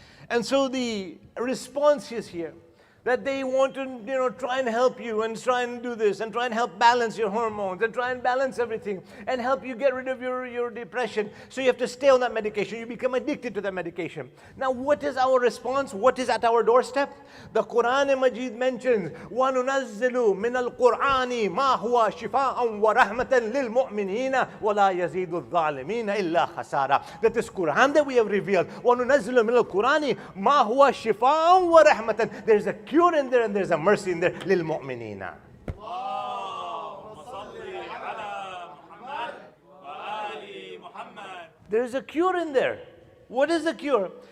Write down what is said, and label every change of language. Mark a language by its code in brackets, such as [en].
[en] And so the response is here, that they want to, try and help you and try and do this and try and help balance your hormones and try and balance everything and help you get rid of your depression. So you have to stay on that medication. You become addicted to that medication. Now, what is our response? What is at our doorstep? The Quran Majid mentions, [ar] وَنُنَزِّلُ مِنَ الْقُرْآنِ مَا هُوَ شِفَاءً وَرَحْمَةً لِلْمُؤْمِنِينَ وَلَا يَزِيدُ الظَّالِمِينَ إِلَّا خَسَارًا. [en] That this Quran that we have revealed, [ar] وَنُنَزِّلُ مِنَ الْقُرْآنِ مَا هُوَ شِفَاءً وَرَحْمَةً. [en] There's a cure in there and there's a mercy in there. [ar] لِلْمُؤْمِنِينَ. [en] There's a cure in there. What is the cure?